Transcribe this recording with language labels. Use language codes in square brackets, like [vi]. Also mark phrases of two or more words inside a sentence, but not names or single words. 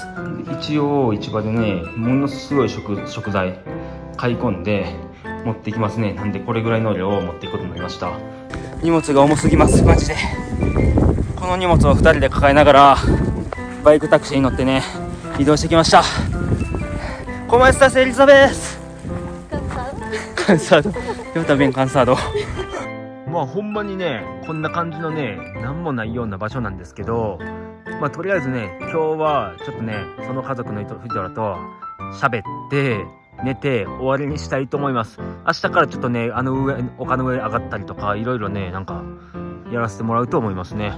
[ja] 一応市場でねものすごい食材買い込んで持ってきますね。なんでこれぐらいの量を持っていくことになりました。荷物が重すぎますマジで。この荷物を2人で抱えながらバイクタクシーに乗ってね移動してきました。 [es] ¿Cómo estás, Elizabeth? Cansado. Yo también cansado. [ja] まあほんまにねこんな感じのねなんもないような場所なんですけどまあとりあえずね今日はちょっとねその家族の人らと喋って寝て終わりにしたいと思います。明日からちょっとね丘の上上がったりとかいろいろねなんかやらせてもらうと思いますね。